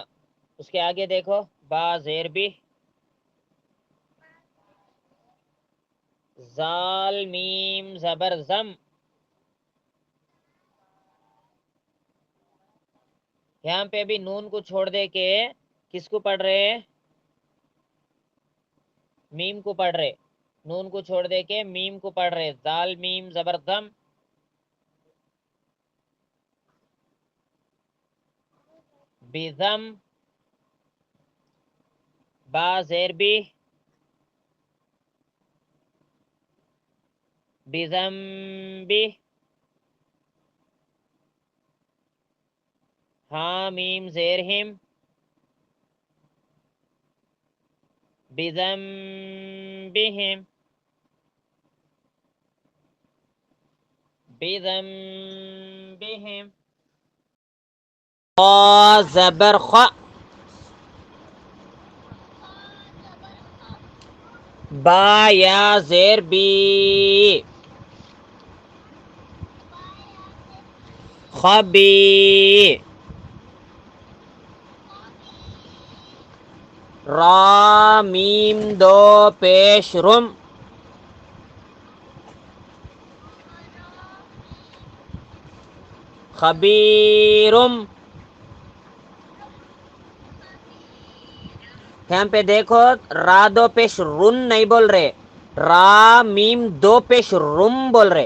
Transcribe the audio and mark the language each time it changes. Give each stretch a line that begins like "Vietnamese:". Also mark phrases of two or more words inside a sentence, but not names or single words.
Urdu: اس کے آگے دیکھو با زیر بھی، زال میم زبر زم، یہاں پہ بھی نون کو چھوڑ دے کے کس کو پڑھ رہے؟ میم کو پڑھ رہے، نون کو چھوڑ دے کے میم کو پڑھ رہے، زال میم زبر زم، بزم، با زیر بھی، بزم بھی، ہاں میم زیر ہم، بزم بہم، بزم بہم، خا زبر خا، با یا زیر بی خبی را میم دو پیش رم خبیرم. یہاں پہ دیکھو را دو پیش رن نہیں بول رہے، را میم دو پیش رم بول رہے.